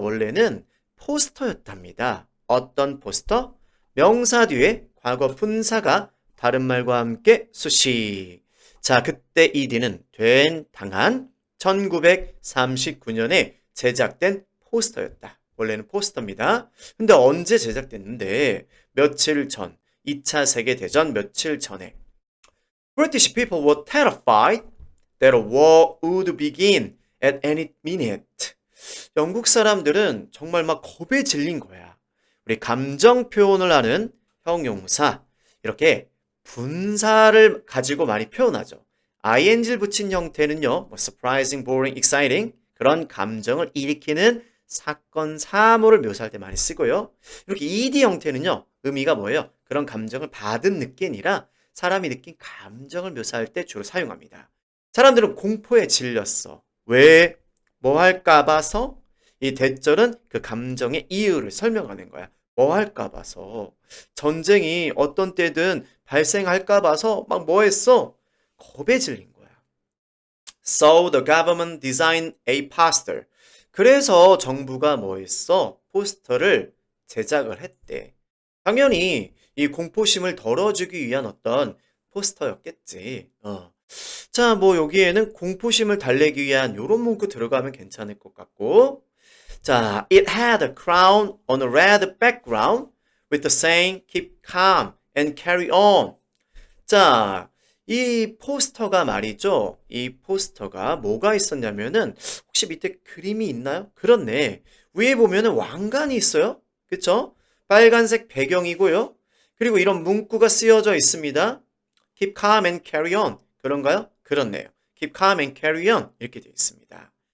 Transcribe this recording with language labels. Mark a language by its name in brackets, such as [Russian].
[Korean] 원래는 포스터였답니다. 어떤 포스터? 명사 뒤에 과거 분사가 다른 말과 함께 수식. 자, 그때 ED는 당한 1939년에 제작된 포스터였다. 원래는 포스터입니다. 근데 언제 제작됐는데 며칠 전, 2차 세계대전 며칠 전에 [English] British people were terrified that a war would begin at any minute. [Korean] 영국 사람들은 정말 막 겁에 질린 거야. 우리 감정 표현을 하는 형용사, 이렇게 분사를 가지고 많이 표현하죠. ing를 붙인 형태는요, 뭐 surprising, boring, exciting 그런 감정을 일으키는 사건, 사물을 묘사할 때 많이 쓰고요. 이렇게 ed 형태는요, 의미가 뭐예요? 그런 감정을 받은 느낌이 아니라 사람이 느낀 감정을 묘사할 때 주로 사용합니다. 사람들은 공포에 질렸어. 왜? 뭐 할까 봐서? 이 대절은 그 감정의 이유를 설명하는 거야. 뭐 할까 봐서. 전쟁이 어떤 때든 발생할까 봐서 막 뭐 했어? 겁에 질린 거야. [English] So the government designed a poster. [Korean] 그래서 정부가 뭐 했어? 포스터를 제작을 했대. 당연히 이 공포심을 덜어주기 위한 어떤 포스터였겠지. 자, 뭐 여기에는 공포심을 달래기 위한 요런 문구 들어가면 괜찮을 것 같고. [English] 자, it had a crown on a red background with the saying keep calm and carry on. [Korean] 자, 이 포스터가 말이죠. 이 포스터가 뭐가 있었냐면은 혹시 밑에 그림이 있나요? 그렇네. 위에 보면은 왕관이 있어요. 그쵸? 빨간색 배경이고요. 그리고 이런 문구가 쓰여져 있습니다. [English] Keep calm and carry on. [Korean] 그런가요? 그렇네요. [English] Keep calm and carry on. [Korean] 이렇게 되어 있습니다.